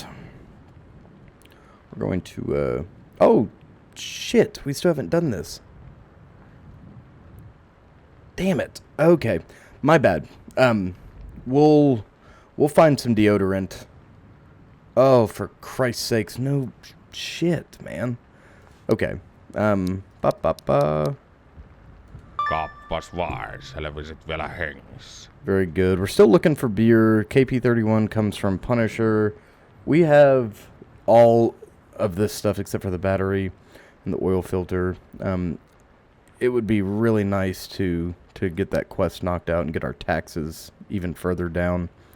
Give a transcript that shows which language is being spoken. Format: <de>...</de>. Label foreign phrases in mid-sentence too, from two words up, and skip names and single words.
<en>We're going to, oh, shit. We still haven't done this. Damn it. Okay. My bad. We'll find some deodorant. Oh, for Christ's sakes. No shit, man. Okay.</en> <fi>Kappas vaan, selvisit vielä hengissä.</fi> <en>Very good. We're still looking for beer. KP31 comes from Punisher. We have all of this stuff except for the battery and the oil filter. It would be really nice to get that quest knocked out and get our taxes even further down.</en>